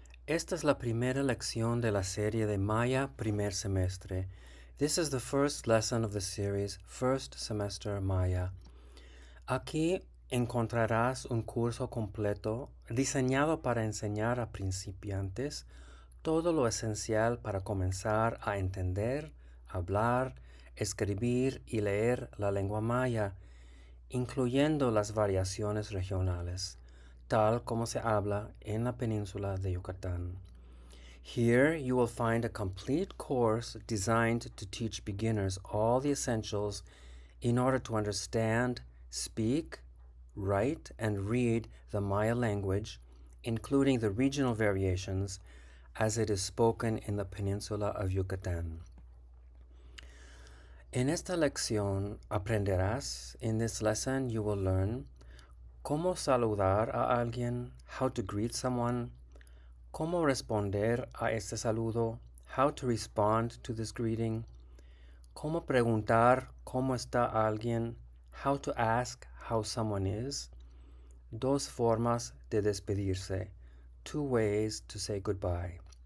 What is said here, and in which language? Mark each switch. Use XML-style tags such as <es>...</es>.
<es>Esta es la primera lección de la serie de Maya Primer Semestre.</es> <en>This is the first lesson of the series First Semester Maya.</en> <es>Aquí encontrarás un curso completo diseñado para enseñar a principiantes todo lo esencial para comenzar a entender, hablar, escribir y leer la lengua maya, incluyendo las variaciones regionales, tal como se habla en la península de Yucatán.</es> <en>Here you will find a complete course designed to teach beginners all the essentials in order to understand, speak, write, and read the Maya language, including the regional variations as it is spoken in the peninsula of Yucatán.</en> <es>En esta lección aprenderás.</es> <en>In this lesson you will learn</en> <es>cómo saludar a alguien,</es> <en>how to greet someone,</en> <es>cómo responder a este saludo,</es> <en>how to respond to this greeting,</en> <es>cómo preguntar cómo está alguien,</es> <en>how to ask how someone is,</en> <es>dos formas de despedirse,</es> <en>two ways to say goodbye.</en>